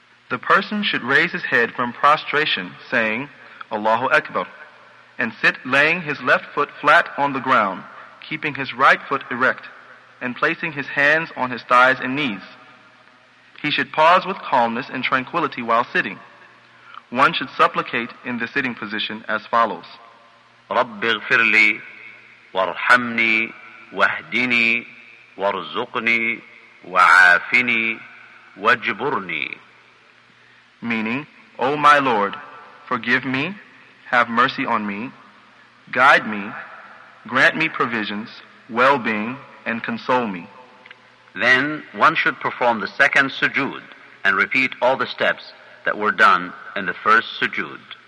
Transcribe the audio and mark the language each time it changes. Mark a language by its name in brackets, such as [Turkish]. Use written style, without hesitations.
[English] The person should raise his head from prostration, saying, Allahu Akbar, and sit laying his left foot flat on the ground, keeping his right foot erect, and placing his hands on his thighs and knees. He should pause with calmness and tranquility while sitting. One should supplicate in the sitting position as follows. [Arabic] رب اغفر لي وارحمني واهدني وارزقني وعافني واجبرني. [English] Meaning, O my Lord, forgive me, have mercy on me, guide me, grant me provisions, well-being, and console me. Then one should perform the second sujood and repeat all the steps that were done in the first sujood.